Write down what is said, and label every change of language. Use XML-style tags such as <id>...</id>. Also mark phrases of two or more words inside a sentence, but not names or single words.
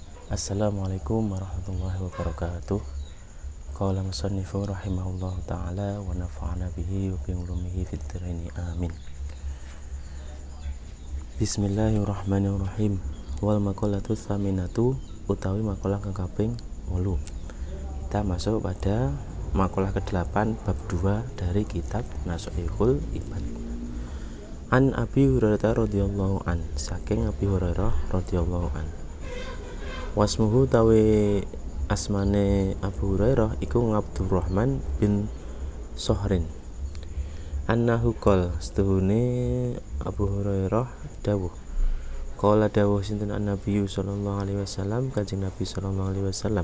<ar>السلام عليكم ورحمة الله وبركاته. قال المصنف رحمه الله تعالى ونفعنا به وبعلومه في الدارين آمين. Bismillahirrahmanirrahim. والمقالة الثامنة</ar> <jv>utawi makalah kang kaping 8.</jv> <id>Kita masuk pada makalah ke-8 bab 2 dari kitab Nashihul Ibad.</id> <ar>عن أبي هريرة رضي الله عن, saking أبي هريرة رضي الله عن.</ar> <jv>Wasmuhu tawi asmane Abu Hurairah iku Abdurrahman bin Sohrin.</jv> <ar>أنه قال</ar> <jv>setuhune Abu Hurairah dawuh.</jv> <ar>Qala</ar> <jv>dawuh sinten</jv> <ar>النبي صلى الله عليه وسلم,</ar> <jv>Kanjeng Nabi</jv> <ar>صلى الله عليه وسلم.</ar>